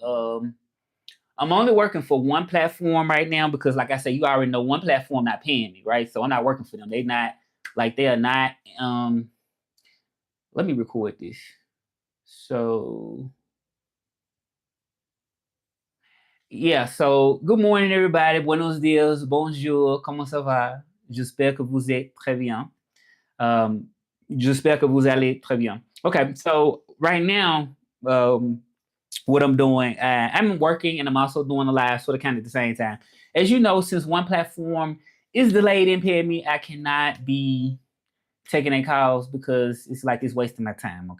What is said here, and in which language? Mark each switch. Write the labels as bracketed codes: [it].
[en] I'm only working for one platform right now because, like I said, you already know one platform not paying me, right? So I'm not working for them. They are not. Let me record this. So yeah. So good morning, everybody. [es] Buenos dias, [fr] bonjour, comment ça va? J'espère que vous êtes très bien. Um, J'espère que vous allez très bien. [en] Okay, so right now, what I'm doing, I'm working and I'm also doing a live sort of kind of at the same time. As you know, since one platform is delayed and paying me, I cannot be taking their calls because it's like it's wasting my time.